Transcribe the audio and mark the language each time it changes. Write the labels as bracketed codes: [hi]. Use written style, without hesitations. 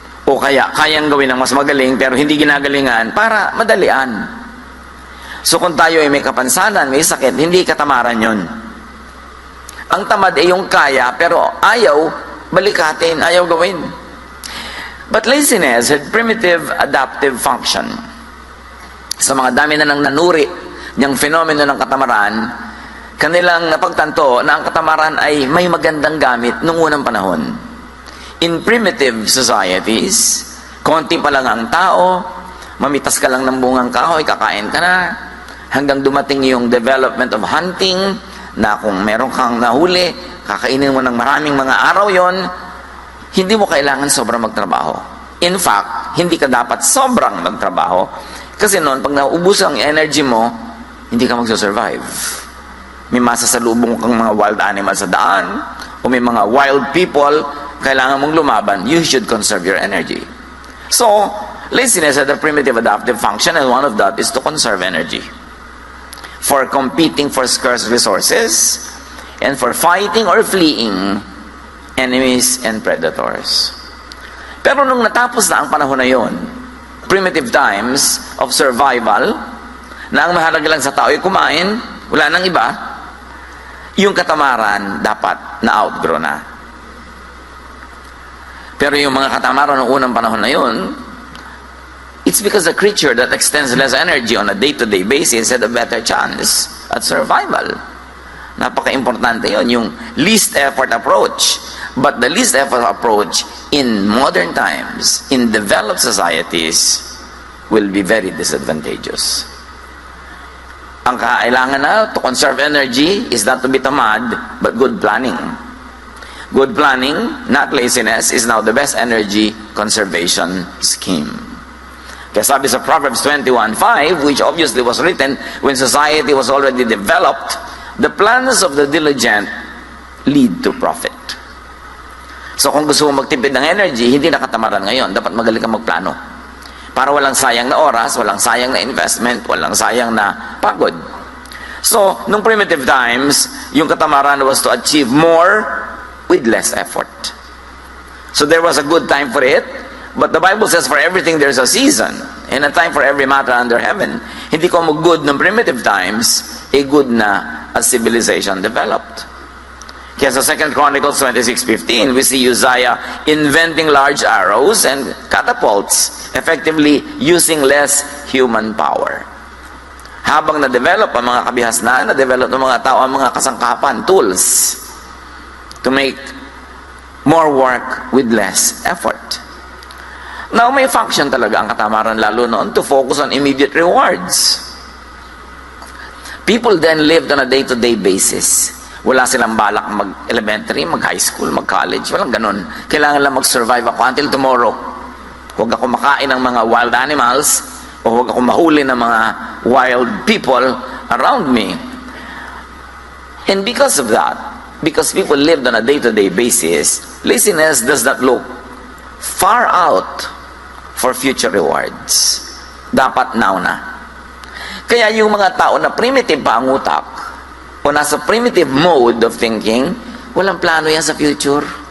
[tl] O kaya, kayang gawin ng mas magaling, pero hindi ginagalingan para madalian. So kung tayo ay may kapansanan, may sakit, hindi katamaran yon. Ang tamad ay yung kaya, pero ayaw balikatin, ayaw gawin. [en] But laziness had primitive adaptive function. [tl] Sa mga dami na nang nanuri niyang fenomeno ng katamaran, kanilang napagtanto na ang katamaran ay may magandang gamit noong unang panahon. [en] In primitive societies, [tl] konti pa lang ang tao, mamitas ka lang ng bungang kahoy, kakain ka na, hanggang dumating yung [en] development of hunting, [tl] na kung meron kang nahuli, kakainin mo ng maraming mga araw yon, hindi mo kailangan sobrang magtrabaho. In fact, hindi ka dapat sobrang magtrabaho, kasi noon, pag naubos ang energy mo, hindi ka magsusurvive. May masasalubong kang mga [en] wild animals [tl] sa daan, o may mga [en] wild people, [tl] kailangan mong lumaban, [en] you should conserve your energy. So, laziness has a primitive adaptive function, and one of that is to conserve energy. For competing for scarce resources, and for fighting or fleeing enemies and predators. [tl] Pero nung natapos na ang panahon na yon, [en] primitive times of survival, [tl] na ang mahalaga lang sa tao ay kumain, wala nang iba, yung katamaran dapat na-outgrow na. Pero yung mga katamaran ng unang panahon na yun, [en] it's because the creature that extends less energy on a day-to-day basis had a better chance at survival. [tl] Napaka-importante yun, yung [en] least effort approach. But the least effort approach in modern times, in developed societies, will be very disadvantageous. [tl] Ang kailangan na [en] to conserve energy is not to be [tl] tamad, [en] but good planning. Good planning, not laziness, is now the best energy conservation scheme. [tl] Kaya sabi sa [en] Proverbs 21:5, which obviously was written when society was already developed, the plans of the diligent lead to profit. [tl] So kung gusto mo magtipid ng energy, hindi nakatamaran ngayon. Dapat magaling kang magplano. Para walang sayang na oras, walang sayang na investment, walang sayang na pagod. [en] So, [tl] nung [en] primitive times, [tl] yung katamaran [en] was to achieve more with less effort. So there was a good time for it, but the Bible says for everything there's a season, and a time for every matter under heaven. [tl] Hindi ko mag-good ng [en] primitive times, [tl] good na [en] as civilization developed. [tl] Kaya sa [en] 2 Chronicles 26:15, we see Uzziah inventing large arrows and catapults, effectively using less human power. [tl] Habang na-develop ang mga kabihasnan, na-develop ng mga tao ang mga kasangkapan, tools, [en] to make more work with less effort. Now, [tl] may [en] function [tl] talaga ang katamaran lalo noon [en] to focus on immediate rewards. People then lived on a day-to-day basis. [tl] Wala silang balak mag-elementary, mag-high school, mag-college. Walang ganun. Kailangan lang mag-survive ako [en] until tomorrow. [tl] Huwag ako makain ng mga [en] wild animals [tl] o huwag ako mahuli ng mga [en] wild people around me. And because of that, because people lived on a day-to-day basis, laziness does not look far out for future rewards. [tl] Dapat [en] now na. [tl] Kaya yung mga tao na primitive pa ang utak, o nasa [en] primitive mode of thinking, [tl] walang plano yan sa future.